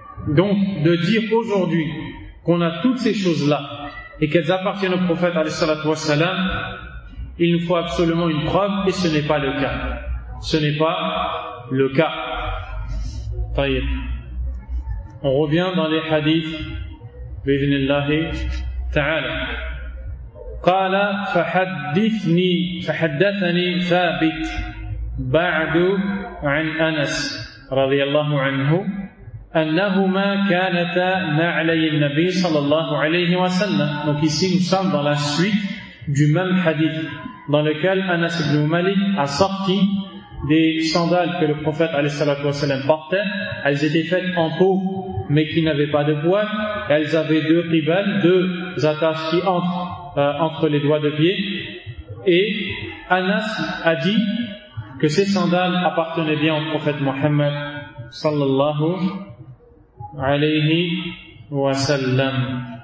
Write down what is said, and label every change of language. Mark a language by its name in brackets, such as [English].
[French] Donc, de dire aujourd'hui qu'on a toutes ces choses-là et qu'elles appartiennent au prophète alayhi salatu wassalam, il nous faut absolument une preuve et ce n'est pas le cas. Ce n'est pas le cas. Taïr. On revient dans les hadiths. [Arabic] Bismillahi ta'ala. قال فحدثني فحدثني ثابت بعد عن أنس رضي الله عنه أنهما كانتا نعلي النبي صلى الله عليه وسلم. [French] Donc ici nous sommes dans la suite du même hadith dans lequel Anas ibn Malik a sorti des sandales que le prophète [Arabic] عليه الصلاة والسلام [French] portait. Elles étaient faites en peau mais qui n'avaient pas de boîte. Elles avaient deux qibales, deux attaches qui entre les doigts de pied, et Anas a dit que ces sandales appartenaient bien au prophète Mohammed sallallahu alayhi wa sallam.